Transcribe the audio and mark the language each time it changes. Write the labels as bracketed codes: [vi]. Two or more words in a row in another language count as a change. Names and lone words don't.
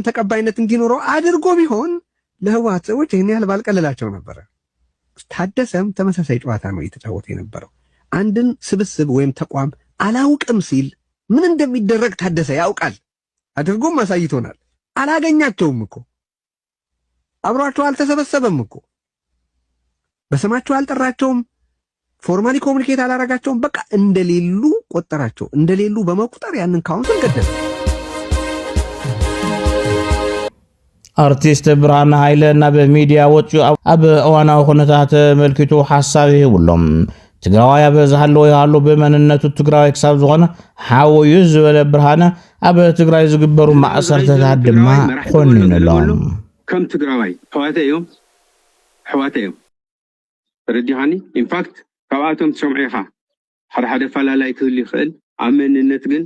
[am] ተቀባይነት እንዲኖረው አድርጎ ቢሆን ለህወሓት ሰዎች ይሄን ያህል ባልቀለላቸው ነበር። ታደሰም ተመሳሳይ ጨዋታ ነው እየተጫወተ የነበረው። አንድን ስብስብ ወይም ተቋም አላውቅም ሲል ምን እንደሚደረግ ታደሰ ያውቃል። አድርጎም አሳይቶናል። አላገኛቸውም እኮ አብሯቸው አልተሰበሰበም እኮ በስማቸው አልጠራቸውም። [en] formally communicate [am] አላረጋቸውም። በቃ እንደሌሉ ቆጠራቸው። እንደሌሉ በመቁጠር ያንን ካውንስል ገደለ። [ti] አርቲስት ብርሃነ ኃይለ ናብ ሚዲያ ወፂኡ ኣብ እዋናዊ ኩነታት መልኪቱ ሓሳብ ይብሎም ትግራዋይ ኣብ ዝሃለወ ይሃሉ ብመንነቱ ትግራዋይ ክሳብ ዝኾነ ሓወዩ ዝበለ ብርሃነ ኣብ ትግራይ ዝግበሩ ማእሰርተታት ድማ ኮንነሎም ከም ትግራዋይ ሕዋተ እዮም ርዲሃኒ ኢንፋክት ካብኣቶም ትሰምዑ ኢኻ ሓደ ፈላላይ ክህሉ ይኽእል ኣብ መንነት ግን